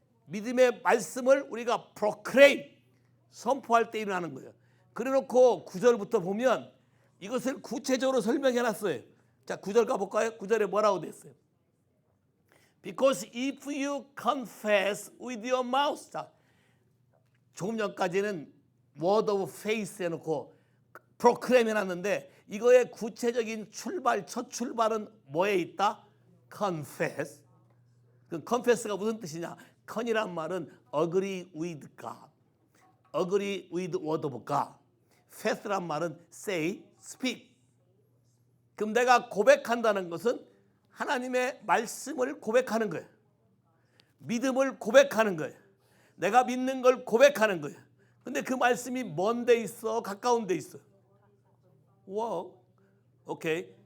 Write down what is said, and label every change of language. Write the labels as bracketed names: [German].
[Korean] 믿음의 말씀을 우리가 proclaim. 선포할 때 일어나는 거예요. 그래놓고 9절부터 보면 이것을 구체적으로 설명해 놨어요. 자, 9절 가볼까요? 9절에 뭐라고 됐어요? [English] Because if you confess with your mouth. [Korean] 자, 조금 전까지는 word of faith 해놓고 proclaim 해놨는데 이거의 구체적인 첫 출발은 뭐에 있다? confess. 그 confess가 무슨 뜻이냐? con이란 말은 [English] agree with God, agree with word of God. [Korean] faith란 말은 say, speak. 그럼 내가 고백한다는 것은 하나님의 말씀을 고백하는 거예요. 믿음을 고백하는 거예요. 내가 믿는 걸 고백하는 거예요. 근데 그 말씀이 먼 데 있어? 가까운 데 있어? 와, 오케이.